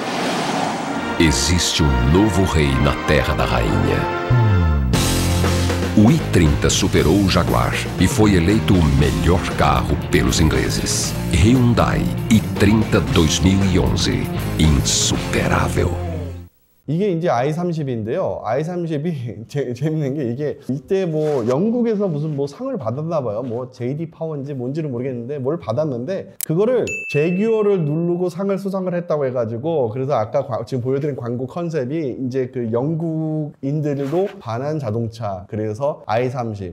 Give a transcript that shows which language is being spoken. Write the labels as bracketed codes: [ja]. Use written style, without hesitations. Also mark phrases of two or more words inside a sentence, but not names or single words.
[pt] Existe um novo rei na Terra da Rainha. O i30 superou o Jaguar e foi eleito o melhor carro pelos ingleses. Hyundai i30 2011. insuperável. [ko] 이게 이제 i30인데요. i30이 재밌는 게 이게 이때 뭐 영국에서 무슨 뭐 상을 받았나 봐요. 뭐 JD 파워인지 뭔지는 모르겠는데 뭘 받았는데 그거를 제규어를 누르고 상을 수상을 했다고 해가지고 그래서 아까 지금 보여드린 광고 컨셉이 이제 그 영국인들도 반한 자동차 그래서 i30.